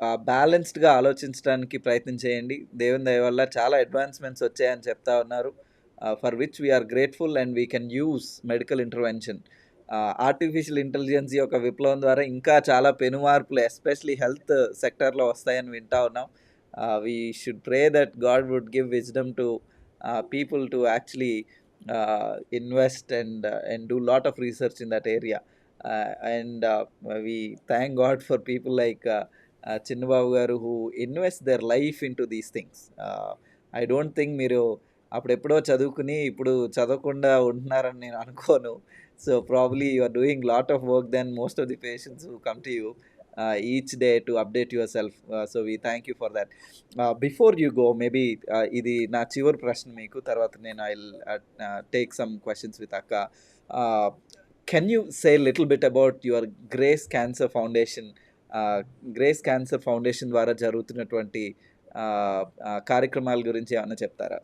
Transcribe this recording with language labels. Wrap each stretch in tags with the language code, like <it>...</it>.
<te>బ్యాలెన్స్డ్‌గా ఆలోచించడానికి ప్రయత్నం చేయండి. దేవుని దయ వల్ల చాలా అడ్వాన్స్‌మెంట్స్ వచ్చాయని చెప్తా ఉన్నారు.</te> <en>For which we are grateful and we can use medical intervention.</en> <te>Artificial intelligence యొక్క విప్లవం ద్వారా ఇంకా చాలా పెనుమార్పులు ఎస్పెషల్లీ హెల్త్ సెక్టార్‌లో వస్తాయని వింటా ఉన్నాం.</te> <en>We should pray that God would give wisdom to people to actually invest and do lot of research in that area. And we thank God for people like Chinnababu garu who invest their life into these things. I don't think</en> <te>మీరు అప్పుడెప్పుడో చదువుకుని ఇప్పుడు చదవకుండా ఉంటున్నారని నేను అనుకోను.</te> <en>So probably you are doing lot of work than most of the patients who come to you each day to update yourself. So we thank you for that. Before you go, maybe</en> <te>ఇది నా చివరి ప్రశ్న మీకు, తర్వాత నేను</te> <en>I will take some questions with అక్క. Can you say little bit about your grace cancer foundation?</en> <te>Grace cancer foundation ద్వారా జరుగుతున్నటువంటి కార్యక్రమాల గురించి ఏమన్నా చెప్తారా?</te>